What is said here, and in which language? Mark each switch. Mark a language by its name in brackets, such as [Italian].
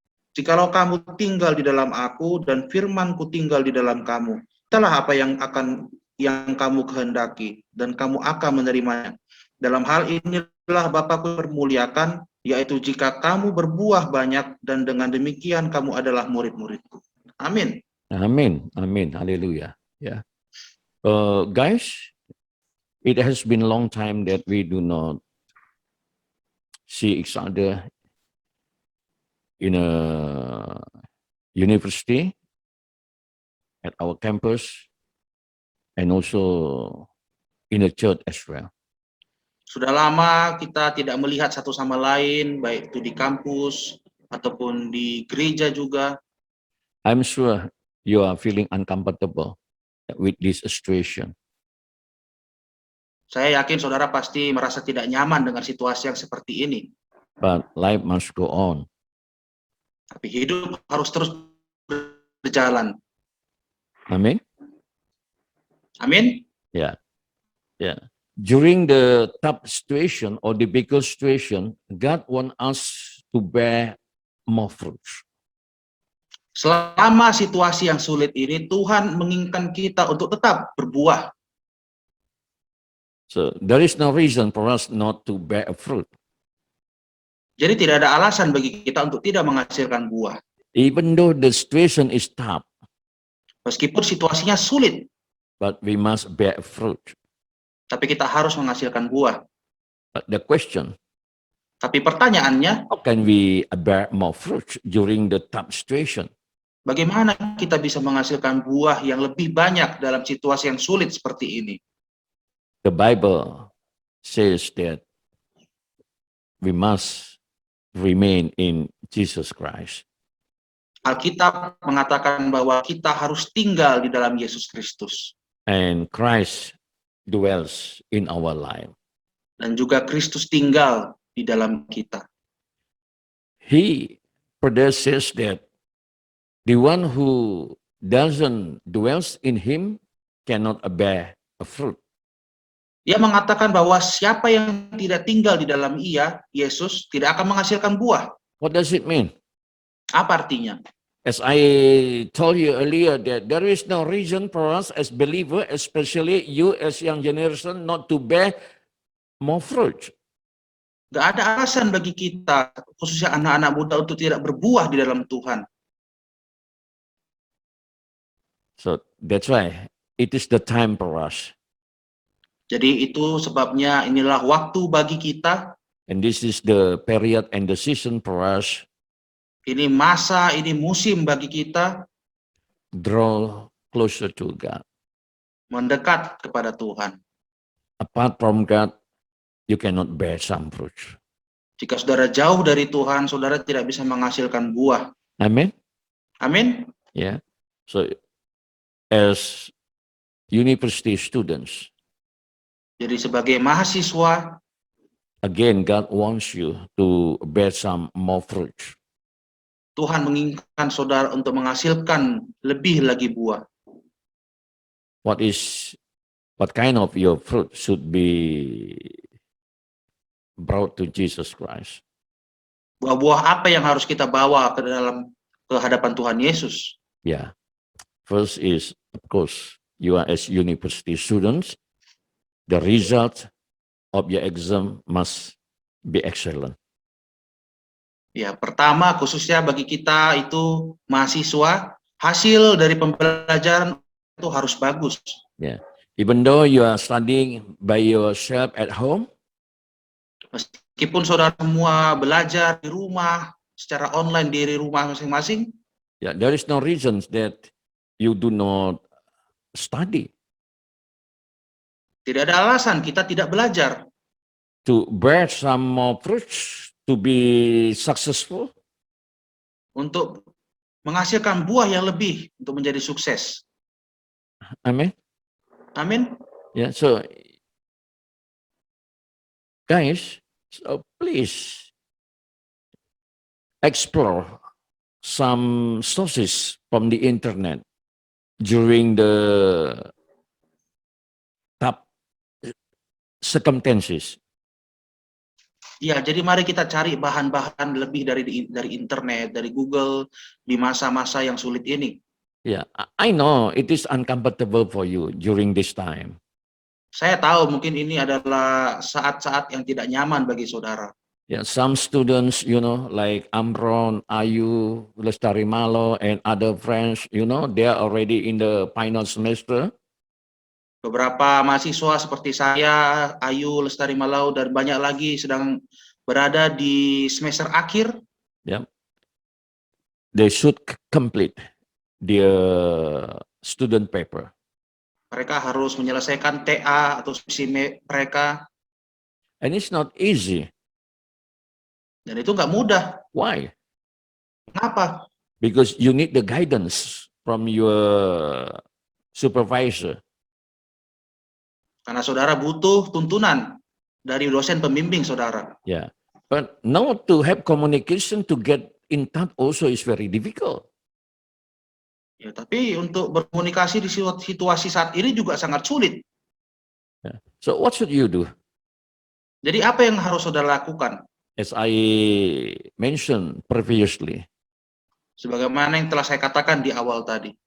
[Indonesian] Jikalau kamu tinggal di dalam aku dan firman-Ku tinggal di dalam kamu, itulah apa yang kamu kehendaki, dan kamu akan menerimanya. Dalam hal inilah Bapa-Ku permuliakan, yaitu jika kamu berbuah banyak, dan dengan demikian kamu adalah murid-murid-Ku. Amin. Amin. Amin. Hallelujah. Yeah. [English] Guys, it has been a long time that we do not see each other in a university, at our campus, and also in a church as well. [Indonesian] Sudah lama kita tidak melihat satu sama lain, baik itu di kampus ataupun di gereja juga. [English] I'm sure you are feeling uncomfortable with this situation. [Indonesian] Saya yakin saudara pasti merasa tidak nyaman dengan situasi yang seperti ini. [English] But life must go on. [Indonesian] Tapi hidup harus terus berjalan. [English] Amen? [Indonesian] Amin. [English] Yeah. Yeah. During the tough situation or difficult situation, God wants us to bear more fruits. [Indonesian] Selama situasi yang sulit ini, Tuhan menginginkan kita untuk tetap berbuah. [English] So there is no reason for us not to bear a fruit. [Indonesian] Jadi tidak ada alasan bagi kita untuk tidak menghasilkan buah. [English] Even though the situation is tough, [Indonesian] Meskipun situasinya sulit, [English] but we must bear fruit. [Indonesian] tapi kita harus menghasilkan buah. [English] But the question, [Indonesian] Tapi pertanyaannya, [English] how can we bear more fruit during the tough situation? [Indonesian] bagaimana kita bisa menghasilkan buah yang lebih banyak dalam situasi yang sulit seperti ini? [English] The Bible says that we must remain in Jesus Christ. [Indonesian] Alkitab mengatakan bahwa kita harus tinggal di dalam Yesus Kristus. [English] And Christ dwells in our life. [Indonesian] Dan juga Kristus tinggal di dalam kita. [English] he further says that the one who doesn't dwells in him cannot bear a fruit. [Indonesian] Dia mengatakan bahwa siapa yang tidak tinggal di dalam ia, Yesus, tidak akan menghasilkan buah. [English] What does it mean? [Indonesian] Apa artinya? [English] As I told you earlier, that there is no reason for us as believers, especially you as young generation, not to bear more fruit. [Indonesian] Gak ada alasan bagi kita, khususnya anak-anak muda, untuk tidak berbuah di dalam Tuhan. [English] So that's why it is the time for us. [Indonesian] Jadi itu sebabnya inilah waktu bagi kita. [English] And this is the period and the season for us. [Indonesian] Ini masa, ini musim bagi kita [English] Draw closer to God. [Indonesian] mendekat kepada Tuhan. [English] Apart from God, you cannot bear some fruit. [Indonesian] Jika saudara jauh dari Tuhan, saudara tidak bisa menghasilkan buah. [English] Amen. [Indonesian] Amin. [English] Yeah. So as university students, [Indonesian] Jadi sebagai mahasiswa, [English] again, God wants you to bear some more fruit. [Indonesian] Tuhan menginginkan saudara untuk menghasilkan lebih lagi buah. [English] What kind of your fruit should be brought to Jesus Christ? [Indonesian] Buah-buah apa yang harus kita bawa ke dalam hadapan Tuhan Yesus? [English] Yeah. First is, of course, you are as university students, the result of your exam must be excellent. [Indonesian] Ya, pertama khususnya bagi kita itu mahasiswa, hasil dari pembelajaran itu harus bagus. [English] Yeah. Even though you are studying by yourself at home, [Indonesian] Meskipun saudara semua belajar di rumah, secara online di rumah masing-masing, [English] yeah, there is no reason that you do not study. [Indonesian] tidak ada alasan kita tidak belajar. [English] To bear some more fruits, to be successful, [Indonesian] Untuk menghasilkan buah yang lebih, untuk menjadi sukses. [English] amen. [Indonesian] Amin. [English] Yeah, so guys, so please explore some sources from the internet during the tough circumstances. [Indonesian] Ya, jadi mari kita cari bahan-bahan lebih dari internet, dari Google di masa-masa yang sulit ini. [English] Yeah, I know it is uncomfortable for you during this time. [Indonesian] Saya tahu mungkin ini adalah saat-saat yang tidak nyaman bagi saudara. [English] Yeah, some students, like Amron, Ayu, Lestari Malo, and other friends, they are already in the final semester. [Indonesian] Beberapa mahasiswa seperti saya, Ayu, Lestari Malau, dan banyak lagi sedang berada di semester akhir. [English] Yeah, they should complete their student paper. [Indonesian] Mereka harus menyelesaikan TA atau skripsi mereka. [English] And it's not easy. [Indonesian] Dan itu nggak mudah. [English] Why? [Indonesian] Kenapa? [English] Because you need the guidance from your supervisor. [Indonesian] Karena saudara butuh tuntunan dari dosen pembimbing saudara. [English] Yeah. But now to have communication, to get in touch also is very difficult. [Indonesian] Ya, tapi untuk berkomunikasi di situasi saat ini juga sangat sulit. [English] Yeah. So what should you do? [Indonesian] Jadi apa yang harus saudara lakukan? [English] As I mentioned previously, [Indonesian] Sebagaimana yang telah saya katakan di awal tadi.